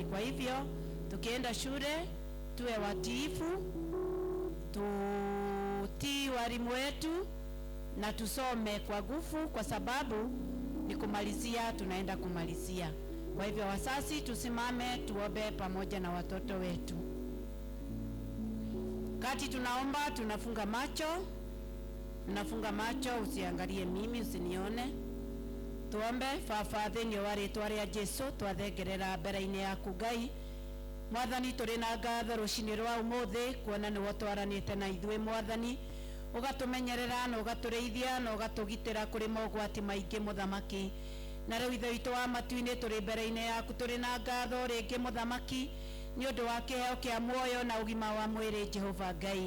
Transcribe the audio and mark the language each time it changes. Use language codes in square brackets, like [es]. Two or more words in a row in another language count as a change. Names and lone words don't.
[sw] Kwa hivyo tukienda shule tuwe watiifu, tutii walimu wetu na tusome kwa nguvu, kwa sababu ni kumalizia, tunaenda kumalizia. Kwa hivyo wazazi tusimame tuombe pamoja na watoto wetu. Kati tunaomba tunafunga macho, usiangalie mimi, usinione. Tuombe. [ki] Baba thĩinĩ wa rĩĩtwa rĩa Jesũ twathengerera mbere-inĩ yaku Ngai. Mwathani tũrĩ na ngatho rũcinĩ rwa ũmũthĩ kuona nĩ watwaranĩte na ithuĩ Mwathani, ũgatũmenyerera na ũgatũrĩithia na ũgatũgitĩra kũrĩ mogwati maingĩ Mũthamaki. Na rĩu ithe witũ wa matu-inĩ tũrĩ mbere-inĩ yaku tũrĩ na ngatho rĩngĩ Mũthamaki nĩ ũndũ wa kĩheo kĩa muoyo na ũgima wa mwĩrĩ Jehova Ngai.